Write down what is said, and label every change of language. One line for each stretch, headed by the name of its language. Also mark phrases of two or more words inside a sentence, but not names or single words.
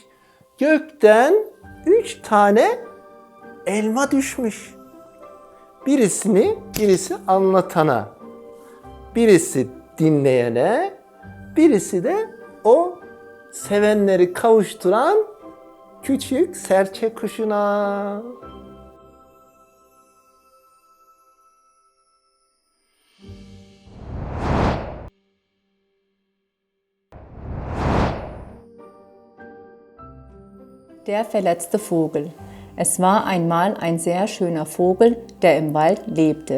Turkish: Gökten 3 tane elma düşmüş. Birisi anlatana, birisi dinleyene, birisi de o sevenleri kavuşturan küçük serçe kuşuna.
German: Der verletzte Vogel. Es war einmal ein sehr schöner Vogel, der im Wald lebte.